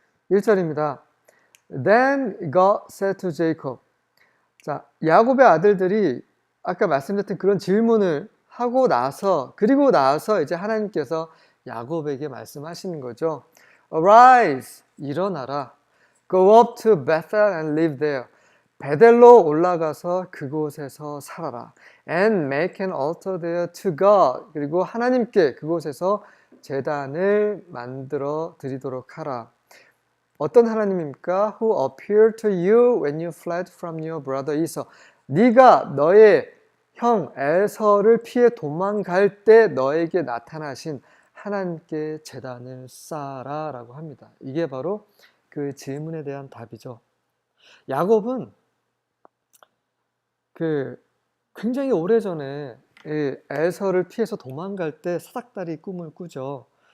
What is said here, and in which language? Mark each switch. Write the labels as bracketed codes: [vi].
[ko] 1절입니다. [en] Then God said to Jacob. [ko] 자, 야곱의 아들들이 아까 말씀드렸던 그런 질문을 하고 나서 그리고 나서 이제 하나님께서 야곱에게 말씀하시는 거죠. Arise, 일어나라. [en] Go up to Bethel and live there. [ko] 베델로 올라가서 그곳에서 살아라. [en] And make an altar there to God. [ko] 그리고 하나님께 그곳에서 제단을 만들어 드리도록 하라. 어떤 하나님입니까? [en] Who appeared to you when you fled from your brother Esau. [ko] 네가 너의 형 에서를 피해 도망갈 때 너에게 나타나신 하나님께 제단을 쌓아라 라고 합니다. 이게 바로 그 질문에 대한 답이죠. 야곱은 그 굉장히 오래전에 에서를 피해서 도망갈 때 사닥다리 꿈을 꾸죠.